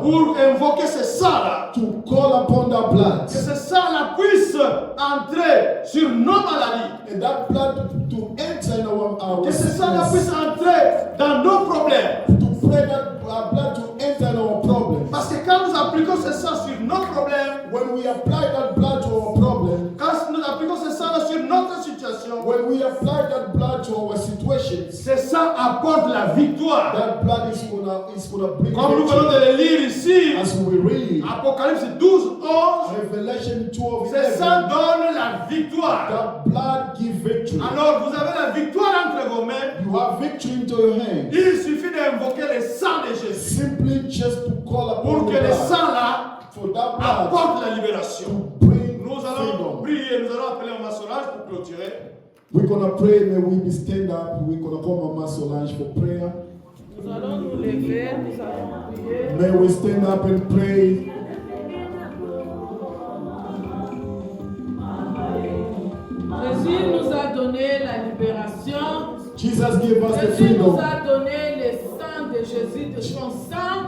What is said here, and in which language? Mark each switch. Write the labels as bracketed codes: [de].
[fr] pour invoquer ce sang-là? [en] to call upon that blood? [fr] Que ce sang-là puisse entrer sur nos maladies. [en] And that blood to enter in our [fr] Que ce sang-là [en] sickness. [fr] puisse entrer dans nos problèmes. [en] To pray that blood to enter in our problems. [fr] Parce que quand nous appliquons ce sang sur nos problèmes, [en] When we apply that blood to our problem, [fr] quand nous appliquons ce sang-là sur notre situation, [en] when we apply that blood to our situations, [fr] ce sang apporte la victoire. [en] that blood is gonna bring [fr] Comme nous venons [en] victory. [fr] de le lire ici, [en] As we read [fr] Apocalypse 12, 11, [en] Revelation 12, [fr] ce sang [en] 11, [fr] donne la victoire. [en] that blood give victory. [fr] Alors vous avez la victoire entre vos mains. [en] You have victory into your hand. [fr] Il suffit d'invoquer le sang de Jésus [en] Simply just to call upon [fr] pour [en] the [fr] que le [en] blood, [fr] sang là [en] for that blood [fr] apporte la libération. [en] to bring [fr] Nous allons [en] freedom. [fr] prier, nous allons appeler un maçonnage pour clôturer. [en] We're gonna pray. May we be stand up. We're gonna call Mama Solange for prayer. [fr] Nous allons nous lever, nous allons prier. [en] May we stand up and pray. [fr] Jésus nous a donné la libération. [en] Jesus give us the [fr] Jésus nous [en] freedom. [fr] a donné le sang de Jésus, de son sang.